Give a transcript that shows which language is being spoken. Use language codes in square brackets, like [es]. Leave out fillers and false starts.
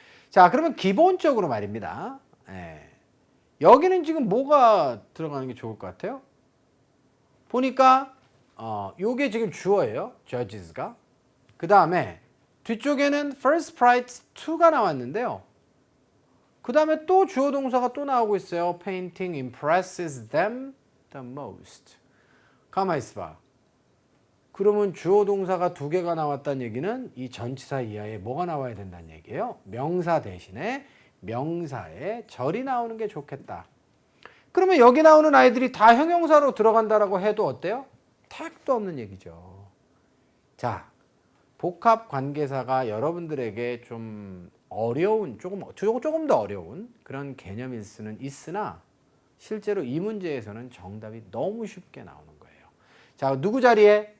[ko] 자, 그러면 기본적으로 말입니다. 여기는 지금 뭐가 들어가는 게 좋을 것 같아요? 보니까 요게 지금 주어예요. judges가. 그 다음에 뒤쪽에는 first prize 2가 나왔는데요. 그 다음에 또 주어 동사가 또 나오고 있어요. [en] painting impresses them the most. [ko] 가만히 있어봐. 그러면 주어 동사가 두 개가 나왔다는 얘기는 이 전치사 이하에 뭐가 나와야 된다는 얘기예요? 명사 대신에 명사에 절이 나오는 게 좋겠다. 그러면 여기 나오는 아이들이 다 형용사로 들어간다라고 해도 어때요? 택도 없는 얘기죠. 자, 복합 관계사가 여러분들에게 좀 어려운, 조금 더 어려운 그런 개념일 수는 있으나 실제로 이 문제에서는 정답이 너무 쉽게 나오는 거예요. 자, 누구 자리에?